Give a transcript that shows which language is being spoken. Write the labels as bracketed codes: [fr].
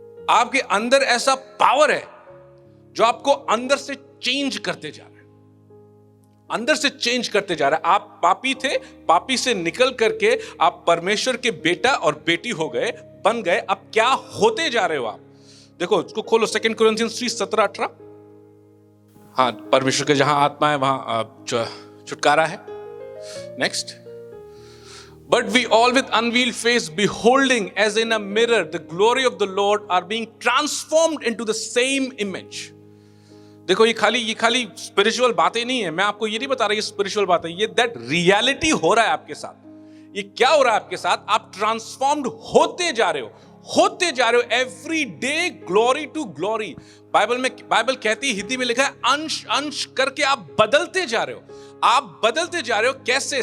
[hi] आपके अंदर ऐसा पावर है जो आपको अंदर से चेंज करते जा रहा है, अंदर से चेंज करते जा रहा है। आप पापी थे, पापी से निकल करके आप परमेश्वर के बेटा और बेटी हो गए, बन गए। अब क्या होते जा रहे हो आप? देखो इसको खोलो, 2 कोरिन्थियंस 3:17-18। हाँ, परमेश्वर के जहां आत्मा है वहां छुटकारा है। Next, [en] But we all with unveiled face beholding as in a mirror the glory of the Lord are being transformed into the same image. [hi] देखो ये खाली स्पिरिचुअल बातें नहीं है, मैं आपको ये नहीं बता रहा ये स्पिरिचुअल बातें, ये दैट रियलिटी हो रहा है आपके साथ। ये क्या हो रहा है आपके साथ? आप ट्रांसफॉर्म्ड होते जा रहे हो every day, glory to glory. Bible कहती है, हिंदी में लिखा है, अंश अंश करके आप बदलते जा रहे हो, आप बदलते जा रहे हो। कैसे?